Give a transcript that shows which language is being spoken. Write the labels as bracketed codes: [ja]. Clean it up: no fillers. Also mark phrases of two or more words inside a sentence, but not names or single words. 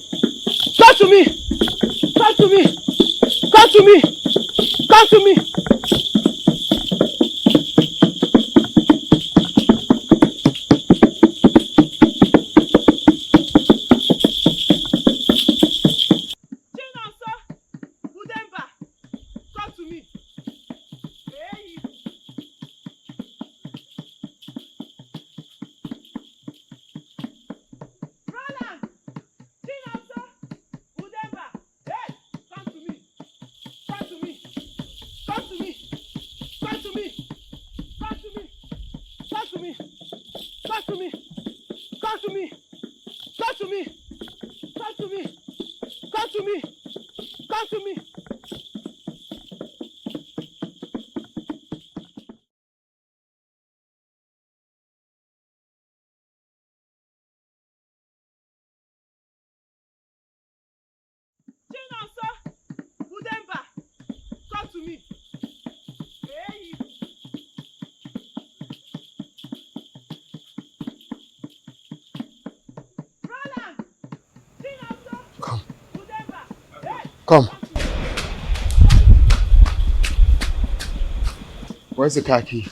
[en] Come to me! Come to me! Come to me! Come to me! Chinonso! Udemba! Come to me! Hey! Roland! Chinonso! Udemba! Hey! Come to me! Come to me! Come to me! Come to me! Come to me! Come to me! Come to me! Come to me! Come to me! Come to me! Come to me! Come to me! Chinonso! Udemba! Come to me! Hey! Roland! Chinonso! Come. Udemba! Hey! Come. Where's the car key?